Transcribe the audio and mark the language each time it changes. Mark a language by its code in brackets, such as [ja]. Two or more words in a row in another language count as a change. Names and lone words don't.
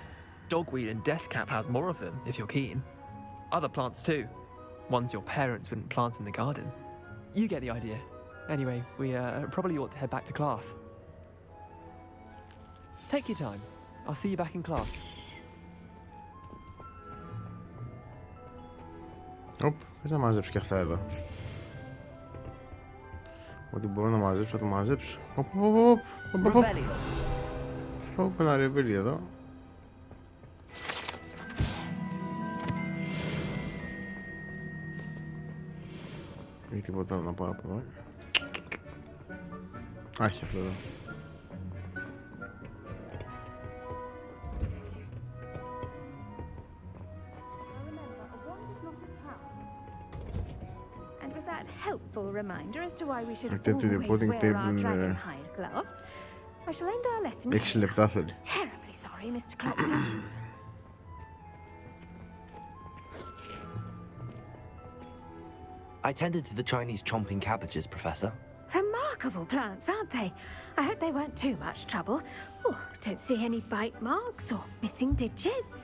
[en] Dogweed and deathcap has more of them, if you're keen. Other plants too. Ones your parents wouldn't plant in the garden. You get the idea. Anyway, we probably ought to head back to class. Take your time. I'll see you back in class. [el] Οπ, πες να μαζέψω και αυτά εδώ. Ό,τι μπορώ να μαζέψω θα το μαζέψω. Οπ, ένα ρεβέλι εδώ. Έχει τίποτα άλλο να πάρω από εδώ. Άχι αυτό εδώ. [en] And with that helpful reminder as to why we should [el] Αυτή τη reporting [en] always wear our table dragon hide gloves, I shall end our lesson. [el] 6 λεπτά θέλει. [en] Terribly sorry, Mr. Clapton. I tended to the Chinese chomping cabbages, Professor. Remarkable plants, aren't they? I hope they weren't too much trouble. Oh, don't see any bite marks or missing digits.